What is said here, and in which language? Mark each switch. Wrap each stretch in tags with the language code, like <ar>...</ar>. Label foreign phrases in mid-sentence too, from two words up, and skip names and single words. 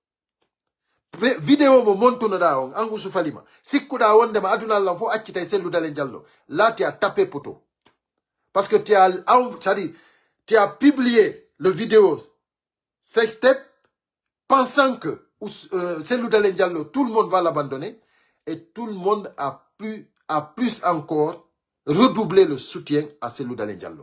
<ff>vidéo mo montunoɗa on an Ousou Falima sikkuɗa wondema aduna Allah fo accita e sellu dalen Diallo</ff> <fr>là tu as tapé poto parce que tu as publié le vidéo sextape pensant que Cellou Dalein Diallo, tout le monde va l'abandonner et tout le monde a plus encore redoublé le soutien à Cellou Dalein Diallo.</fr>